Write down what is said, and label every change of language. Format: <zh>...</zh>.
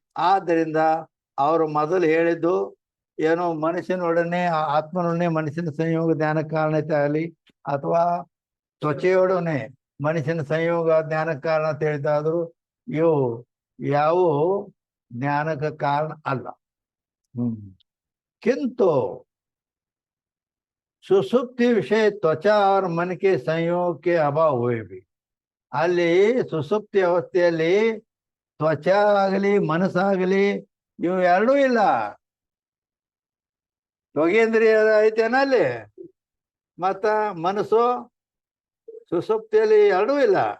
<kn>ಆದ್ದರಿಂದ ಅವರು ಮೊದಲು ಹೇಳಿದ್ದು ಏನೋ ಮನುಷ್ಯನೊಡನೆ ಆತ್ಮನೊಡನೆ ಮನುಷ್ಯನ ಸಂಯೋಗ ಧ್ಯಾನಕ್ಕೆ ಕಾರಣತೆ ಆಗಲಿ, ಅಥವಾ ತ್ವಚೆಯೊಡನೆ ಮನುಷ್ಯನ ಸಂಯೋಗ ಜ್ಞಾನಕ್ಕೆ ಕಾರಣ ಅಂತ ಹೇಳಿದಾದ್ರು ಇವು ಯಾವ ಜ್ಞಾನಕ್ಕೆ ಕಾರಣ ಅಲ್ಲ.</kn> <hi>किंतु सुसुप्ति विषय त्वचा और मन के संयोग के अभाव हुए भी</hi> <kn>ಅಲ್ಲಿ ಸುಸುಪ್ತಿ ಅವಸ್ಥೆಯಲ್ಲಿ ತ್ವಚ ಆಗಲಿ ಮನಸ್ಸಾಗಲಿ ಇವು ಎರಡೂ ಇಲ್ಲ. ಯೋಗೇಂದ್ರಿಯ ಐತೇನ ಅಲ್ಲಿ, ಮತ್ತ ಮನಸ್ಸು ಸುಸುಪ್ತಿಯಲ್ಲಿ ಎರಡೂ ಇಲ್ಲ.</kn>